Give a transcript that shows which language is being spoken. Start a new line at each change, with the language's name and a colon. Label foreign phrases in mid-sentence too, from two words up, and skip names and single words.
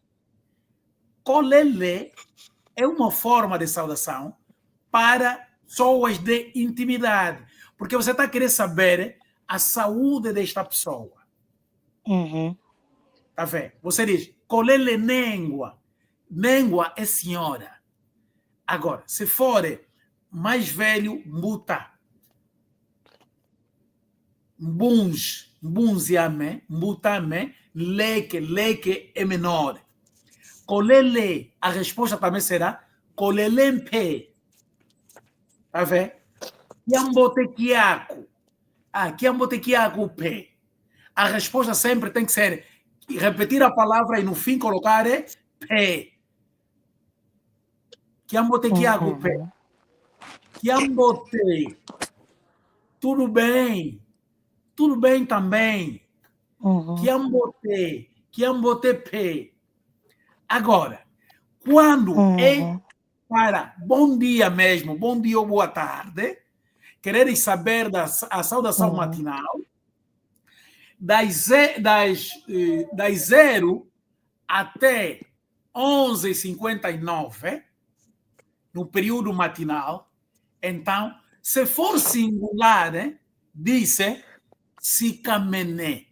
Portuguese: Colele é uma forma de saudação para pessoas de intimidade, porque você está querendo saber a saúde desta pessoa. Tá vendo? Você diz
Kongo: colele nengua.
Portuguese: Nengua é senhora. Agora, se for mais velho,
Kongo: mbuta. Mbunziame, mbutame,
Portuguese: leque é menor. Colele, a resposta também será colelempe. Tá vendo?
Kongo: Kiambotequiaco. Kiambotequiaco pe.
Portuguese: A resposta sempre tem que ser repetir a palavra e no fim colocar pe.
Kongo: Kiambotequiaco pe. Kiambote.
Portuguese: Tudo bem. Tudo bem também.
Kongo: Kiambote pe.
Portuguese: Agora, quando é para bom dia mesmo, bom dia ou boa tarde, quereres saber da saudação matinal, das 0 até 11h59, no período matinal, então, se for singular, diz sicamené.